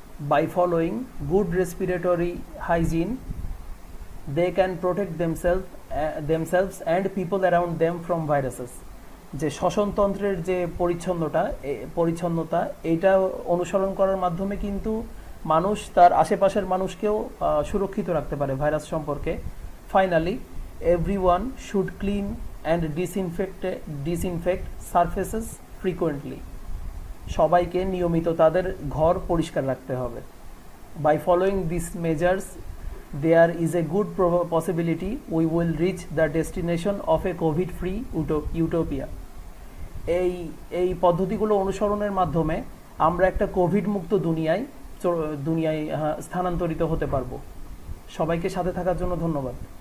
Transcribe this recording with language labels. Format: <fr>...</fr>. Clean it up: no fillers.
<en>By following good respiratory hygiene they can protect themselves and people around them from viruses.</en> <bn>যে শ্বসনতন্ত্রের যে পরিচ্ছন্নতা এইটা অনুসরণ করার মাধ্যমে কিন্তু মানুষ তার আশেপাশের মানুষকেও সুরক্ষিত রাখতে পারে ভাইরাস সম্পর্কে।</bn> <en>Finally, everyone should clean and disinfect surfaces frequently.</en> <bn>সবাইকে নিয়মিত তাদের ঘর পরিষ্কার রাখতে হবে।</bn> <en>By following these measures, there is a good possibility we will reach the destination of a COVID-free utopia.</en> <bn>এই পদ্ধতিগুলো অনুসরণের মাধ্যমে আমরা একটা কোভিড মুক্ত দুনিয়ায় স্থানান্তরিত হতে পারবো। সবাইকে সাথে থাকার জন্য ধন্যবাদ।</bn>